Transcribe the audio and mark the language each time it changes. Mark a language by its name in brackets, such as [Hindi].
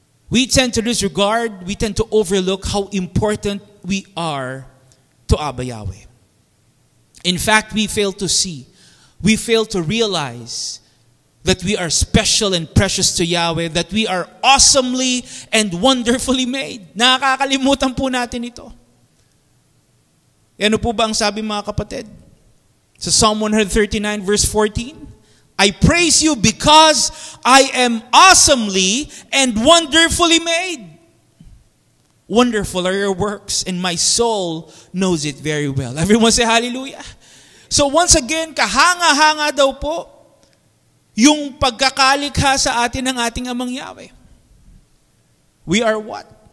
[English] We tend to disregard, we tend to overlook how important we are to Abba Yahweh. In fact, we fail to see, we fail to realize that we are special and precious to Yahweh, that we are awesomely and wonderfully made. [Filipino] Nakakalimutan po natin ito. Ano po ba ang sabi mga kapatid? [English] Sa Psalm 139 verse 14, I praise you because I am awesomely and wonderfully made. Wonderful are your works, and my soul knows it very well. Everyone say hallelujah. So once again, [Filipino] kahanga-hanga daw po yung pagkakalikha sa atin ng ating Amang Yahweh. [English] We are what?